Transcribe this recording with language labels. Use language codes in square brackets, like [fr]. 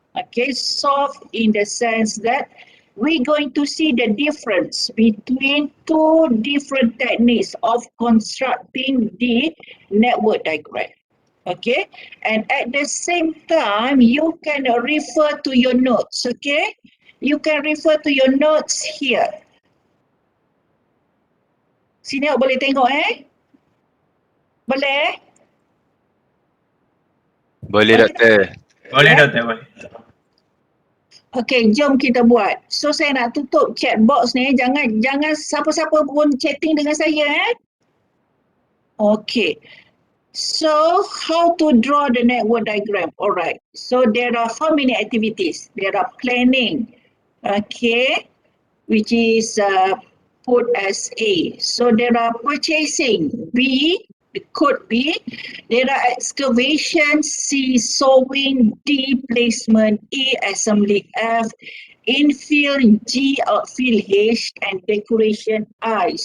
[en] Okay, solve in the sense that we're going to see the difference between two different techniques of constructing the network diagram. Okay, and at the same time you can refer to your notes. Okay, you can refer to your notes here. [ms] Sini awak boleh tengok boleh? Boleh doktor. Boleh doktor, boleh. Okey, jom kita buat. So saya nak tutup chat box ni. Jangan siapa-siapa pun chatting dengan saya Okey. [en] So how to draw the network diagram? Alright. So there are how many activities? There are planning. Okay. Which is put as A. So there are purchasing B. Could be. There are excavation, C, sowing, D, placement, E, assembly, F, infill, G, outfill, H, and decoration, I.